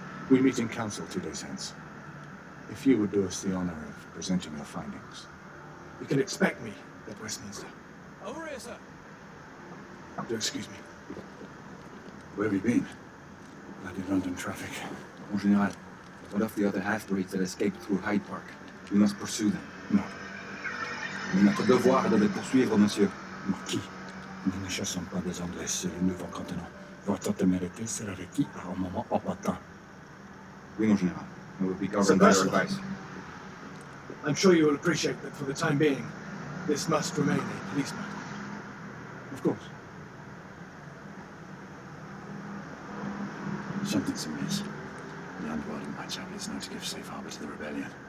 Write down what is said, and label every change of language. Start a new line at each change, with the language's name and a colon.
English: We meet in council 2 days hence. If you would do us the honor of presenting your findings. You can expect me at Westminster. Over here, sir. Do excuse me. Where have you been? Bloody London traffic. Mon Général, what of the other half-breeds that escaped through Hyde Park? We must pursue them.
French: Non. Mais notre devoir est de les poursuivre, monsieur. Marquis, nous ne chassons pas des Anglais sur le nouveau continent. Votre témérité sera requise à un moment opportun. Oui, mon Général.
English: We will be Sir governed by your Percival. advice. I'm sure you will appreciate that for the time being, this must remain a police matter. Of course. Something's amiss. The underworld in Whitechapel is known to give safe harbor to the rebellion.